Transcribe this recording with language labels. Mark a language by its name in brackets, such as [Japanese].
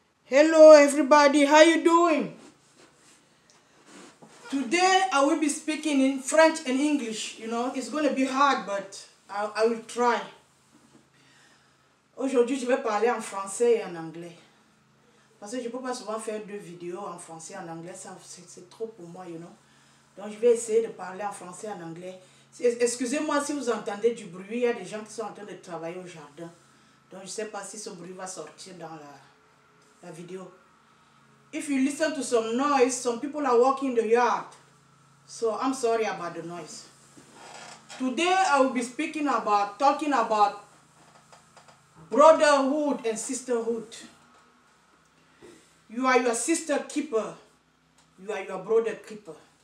[English] Hello everybody, how you doing? Today I will be speaking in French and English. It's going to be hard, but I will try. [French] Aujourd'hui, je vais parler en français et en anglais. Parce que je ne peux pas souvent faire deux vidéos en français et en anglais, c'est trop pour moi, Donc je vais essayer de parler en français et en anglais. Excusez-moi si vous entendez du bruit, il y a des gens qui sont en train de travailler au jardin. Donc je ne sais pas si ce bruit va sortir dans la vidéo. [English] If you listen to some noise, some people are walking in the yard. So I'm sorry about the noise. Today I will be talking about brotherhood and sisterhood. You are your sister keeper. You are your brother keeper.